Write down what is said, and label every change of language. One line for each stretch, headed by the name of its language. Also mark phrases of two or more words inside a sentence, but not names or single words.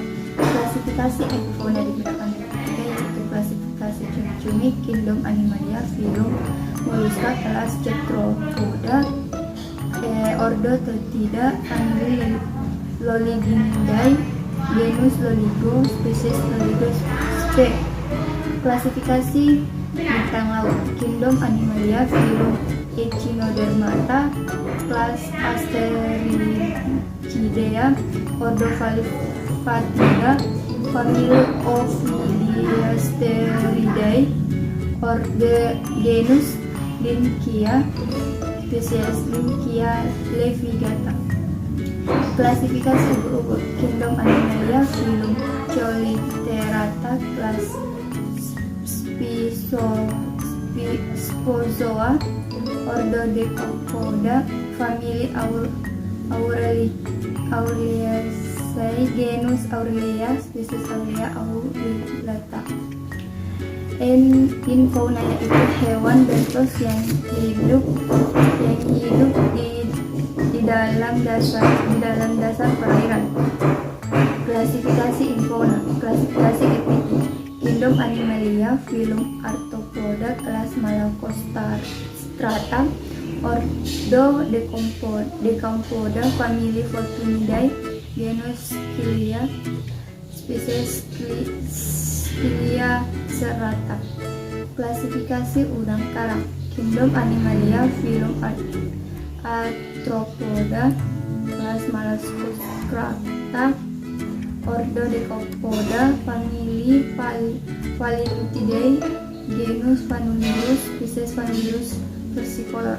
Indonesian: Klasifikasi epifauna dibedakan menjadi 3, yaitu klasifikasi cumi-cumi, kingdom Animalia, filum Mollusca, kelas Cephalopoda, ordo Turtida, famili Lolliginidae, genus Loligo, spesies Loligo sp. Klasifikasi bintang laut, kingdom Animalia, filum Echinodermata, kelas Asterixidea, ordo Fatidae, famili Ophidiasteridae, ordo genus Lynchia, spesies Lynchia levigata. Klasifikasi ubur-ubur, kingdom Animalia, filum Cholinerata, kelas Spisozoa, ordo Decapoda, famili Aureliaceae, genus Aurelia, spesies Aurelia aurulata. In fauna yaitu hewan bentos yang hidup di dalam dasar perairan. Klasifikasi infauna, klasifikasi epiti, kingdom Animalia, filum Arthropoda, kelas Malacostrata, ordo Decampoda, famili Fortunidae, genus Scylla, spesies Scylla serrata. Klasifikasi udang karang, kingdom Animalia, filum Arthropoda, kelas Malacostrata, ordo Decapoda, famili Phalidinidae, genus Phanulilus, spesies Phanulilus versicolor.